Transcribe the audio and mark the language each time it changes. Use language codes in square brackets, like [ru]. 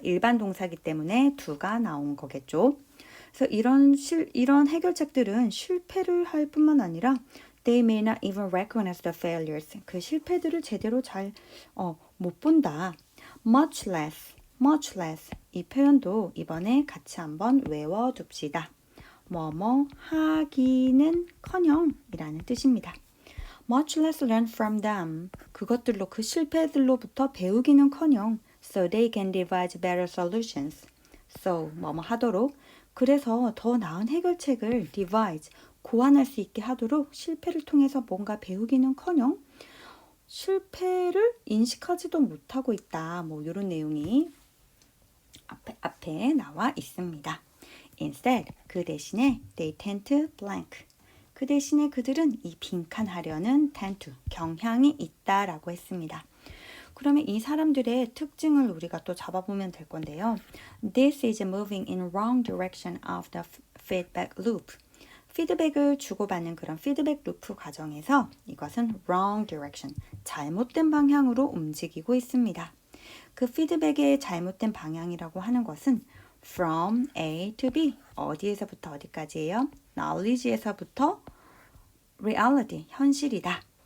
[ko] 일반 동사기 때문에 do가 나온 거겠죠. 그래서 이런 해결책들은 실패를 할 뿐만 아니라 [en] They may not even recognize the failures. [ko] 그 실패들을 제대로 잘 못 본다. [en] Much less. [ko] 이 표현도 이번에 같이 한번 외워둡시다. 뭐뭐 하기는커녕 이라는 뜻입니다. [en] Much less learn from them. [ko] 그것들로 그 실패들로부터 배우기는커녕 [en] so they can devise better solutions. [ko] So 뭐뭐 하도록 그래서 더 나은 해결책을 devise 고안할 수 있게 하도록 실패를 통해서 뭔가 배우기는커녕 실패를 인식하지도 못하고 있다. 뭐 이런 내용이 앞에 나와 있습니다. [en] Instead, [ko] 그 대신에 [en] they tend to blank. [ko] 그 대신에 그들은 이 빈칸하려는 tend to, 경향이 있다라고 했습니다. 그러면 이 사람들의 특징을 우리가 또 잡아보면 될 건데요. [en] This is moving in wrong direction of the feedback loop. [ko] 피드백을 주고받는 그런 피드백 루프 과정에서 이것은 wrong direction, 잘못된 방향으로 움직이고 있습니다. 그 피드백의 잘못된 방향이라고 하는 것은 from A to B, 어디에서부터 어디까지예요? knowledge에서부터 reality, 현실이다.